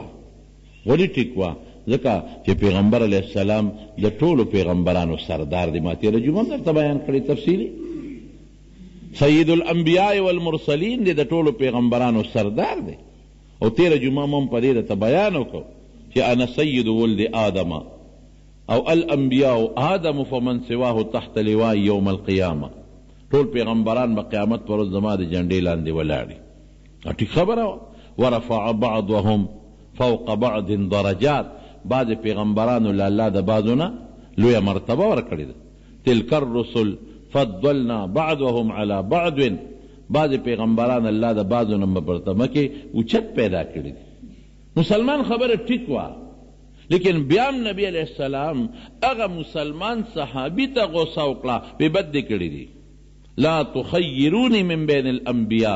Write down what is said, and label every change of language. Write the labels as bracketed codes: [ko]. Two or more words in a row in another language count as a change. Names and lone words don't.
[ps] ولې ټیک وه؟ ځکه چې پیغمبر [ar] علیه السلام [ps] د ټولو پیغمبرانو سردار دی. ما تېره جمعه هم درته بیان کړی تفصیلي. [ar] سید الانبیاء والمرسلین [ps] دی، د ټولو پیغمبرانو سردار دی. او تیره جمعه هم په دې درته بیان وکړو چې [ar] انا سید ولد آدم او الانبیاء آدم فمن سواه تحت لواء یوم القیامه. [ps] ټول پیغمبران به قیامت پر ورځ زما د جنډې لاندې ولاړي. ټیک خبره وه. [ar] ورفع بعضهم فوق بعض درجات. [ps] بعض پیغمبرانو له الله د بعضو نه لویه مرتبه ورکړې ده. [ar] تلک الرسل فضلنا بعضهم على بعض. [ps] بعض پیغمبران الله د بعضو نه مرتبه کې اوچت پیدا کړي دي. مسلمان خبره ټیک وه، لیکن بیا هم نبی [ar] علیه السلام [ps] هغه مسلمان صحابي ته غوسه وکړه، بې بد دې کړي دي. [ar] لا تخیرونی من بین الانبیاء.